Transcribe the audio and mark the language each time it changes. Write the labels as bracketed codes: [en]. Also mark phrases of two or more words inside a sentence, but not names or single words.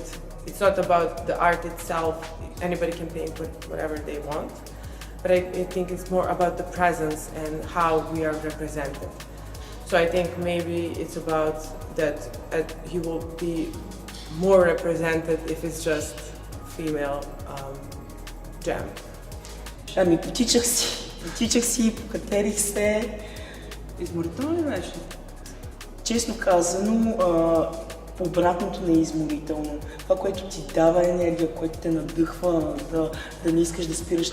[en] It's not about the art itself. Anybody can paint whatever they want. But I think it's more about the presence and how we are represented. So I think maybe it's about that he will be more represented if it's just female jam. [bg] Ами потичах си, покатерих се. Изморително ли беше? Честно казано, обратното не е изморително. Това, което ти дава енергия, което те надъхва да не искаш да спираш.